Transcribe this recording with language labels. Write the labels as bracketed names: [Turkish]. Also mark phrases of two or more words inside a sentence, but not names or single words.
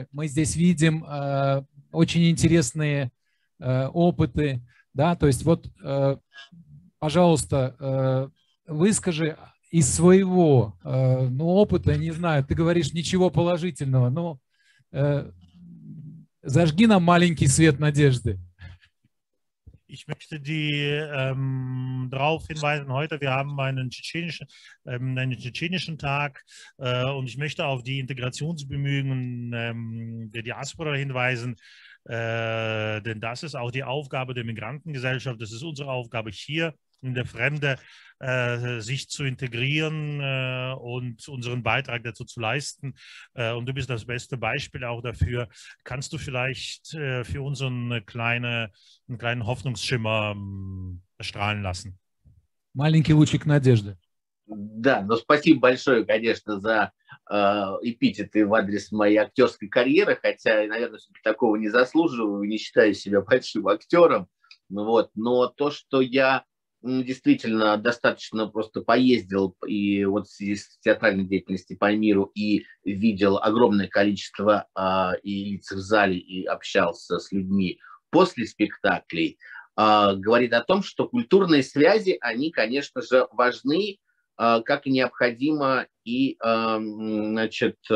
[Russian] Мы здесь видим очень интересные опыты, да, то есть вот, пожалуйста, выскажи из своего опыта, не знаю, ты говоришь ничего положительного, но зажги нам маленький свет надежды. [German] Ich möchte darauf hinweisen, heute wir haben einen tschetschenischen Tag und ich möchte auf die Integrationsbemühungen der Diaspora hinweisen, denn das ist auch die Aufgabe der Migrantengesellschaft, das ist unsere Aufgabe hier in der Fremde, sich zu integrieren und unseren Beitrag dazu zu leisten. Und du bist das beste Beispiel auch dafür. Kannst du vielleicht für uns einen kleinen Hoffnungsschimmer erstrahlen lassen? [Russian] Маленький лучик надежды. Да, но спасибо большое, конечно, за эпитеты в адрес моей актерской карьеры, хотя, наверное, такого не заслуживаю, не считаю себя большим актером. Вот. Но то, что я действительно достаточно просто поездил и вот в связи с театральной деятельностью по миру и видел огромное количество и лиц в зале, и общался с людьми после спектаклей, говорит о том, что культурные связи, они, конечно же, важны, как и необходимо и, значит,